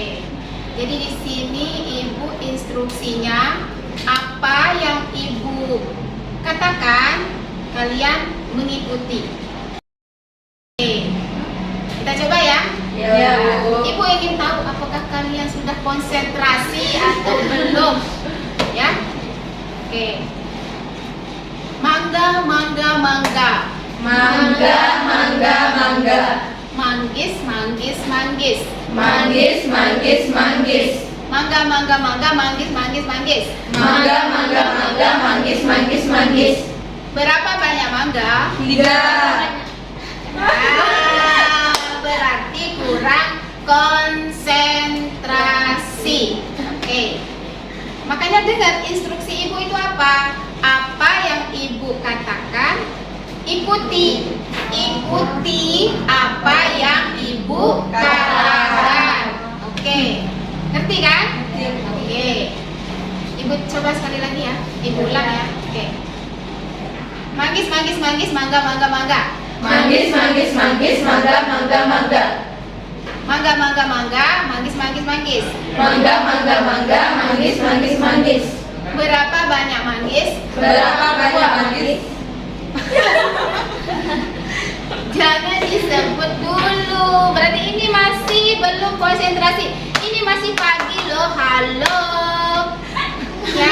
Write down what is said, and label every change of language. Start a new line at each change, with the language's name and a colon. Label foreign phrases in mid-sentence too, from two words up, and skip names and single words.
Indonesian: Jadi di sini Ibu instruksinya apa yang Ibu katakan kalian mengikuti. Oke. Kita coba ya. Ya, Bu. Ibu ingin tahu apakah kalian sudah konsentrasi atau belum? Ya. Oke. Mangga, mangga, mangga. Mangga, mangga, mangga. Manggis, manggis, manggis. Manggis, manggis, manggis. Mangga, mangga, mangga, manggis, manggis, manggis. Mangga, mangga, mangga, manggis, manggis, manggis. Berapa banyak mangga? 3. Berarti kurang konsentrasi. Oke. Makanya dengar instruksi Ibu itu apa? Apa yang Ibu katakan, ikuti. Ikuti apa yang Ibu katakan. Oke. Ngerti kan? Oke. Ibu coba sekali lagi ya. Ibu ulang ya. Oke. Manggis, manggis, manggis, mangga, mangga, mangga. Manggis, manggis, manggis, mangga, mangga, mangga. Mangga, mangga, mangga, manggis, manggis, manggis. Mangga, mangga, mangga, manggis, manggis, manggis. Berapa banyak manggis? Berapa banyak manggis? Jangan disebut jemput dulu. Berarti ini masih belum konsentrasi. Ini masih pagi loh. Halo. Ya.